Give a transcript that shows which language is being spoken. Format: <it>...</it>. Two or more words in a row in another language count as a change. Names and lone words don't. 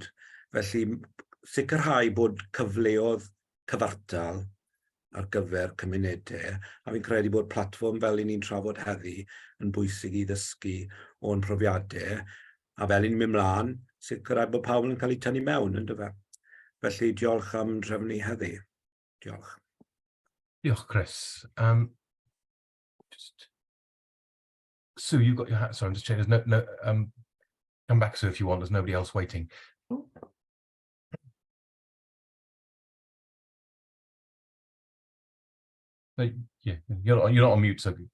<cy>Felly sicrhau bod cyfleoedd cyfartal ar gyfer cymunedau, a fi'n credu bod platfform fel ni'n trafod heddi yn bwysig I ddysgu o'n profiadau, a fel ni'n mynd mlaen, sicrhau bod pawb yn cael eu tynnu mewn, ynddo fe. Felly diolch am drefnu heddi. Diolch. Diolch, Chris.</cy> <en>Sue, you've got your hat. Sorry, I'm just checking. There's no. Come back, Sue, if you want. There's nobody else waiting. Yeah, you're not on mute, so.</en>